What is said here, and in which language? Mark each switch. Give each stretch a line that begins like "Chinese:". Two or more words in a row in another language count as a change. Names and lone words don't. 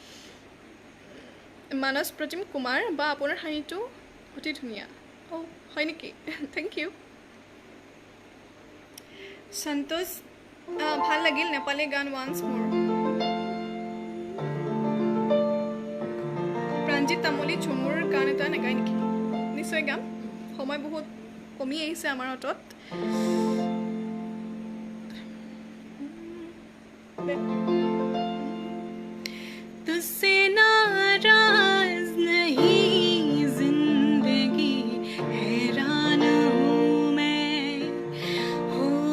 Assamese: মানস প্ৰতিম কুমাৰ বা আপোনাৰ হাঁহিটো অতি ধুনীয়া হয় নেকি
English: thank you
Assamese: সন্তোষ ভাল লাগিল নেপালী গান
English: once more
Assamese: প্ৰাঞ্জিত তামুলী ঝুমুৰ গান এটা নেগায় নেকি নিশ্চয় গাম সময় বহুত কমি আহিছে আমাৰ হাতত
Hindi: तुझसे नाराज नहीं जिंदगी हैरान हूँ मैं हो